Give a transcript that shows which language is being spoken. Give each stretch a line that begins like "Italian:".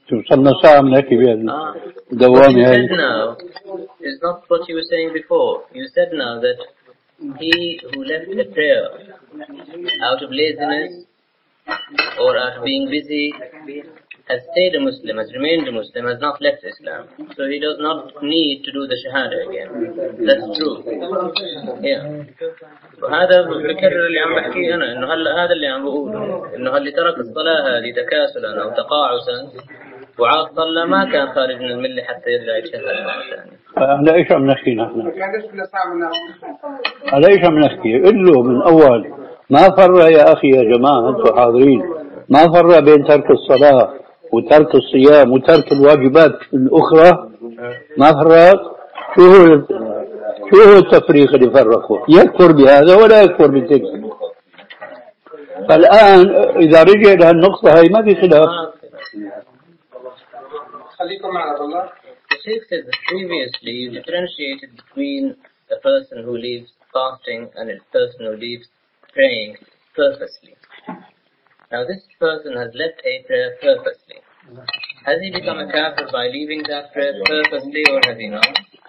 Arabic: صلنا ساعة من هكي بها دوامي هاي.
English: You said now, it's not what you were saying before. You said now that he who left the prayer out of laziness or out of being busy has stayed a Muslim, has remained a Muslim, has not left Islam. So he does not need to do the Shahada again. That's true. Yeah.
Arabic: هذا بكرر اللي عم بحكي انا انه هلا هذا اللي عم بقوله انه اللي ترك الصلاه هذه تكاسلا او تقاعسا وعاد صلى ما كان خارج من الملة حتى يرجع يتشهد مره ثانيه. على ايش عم نحكي نحن؟ على ايش عم نحكي؟ قل له من اول ما فرق يا اخي يا جماعه انتم حاضرين، ما فرق بين ترك الصلاه وترك الصيام وترك الواجبات الاخرى؟ ما فرق؟ شو هو التفريق اللي فرقه؟ يكفر بهذا ولا يكفر بتلك. فالآن إذا رجع إلى النقطة هاي ما في خلاف. خليكم مع الله.
English: The Sheikh said that previously you differentiated between a person who leaves fasting and a person who leaves praying purposely. Now this person has left a prayer purposely. Has he become a kafir by leaving that prayer purposely or has he not?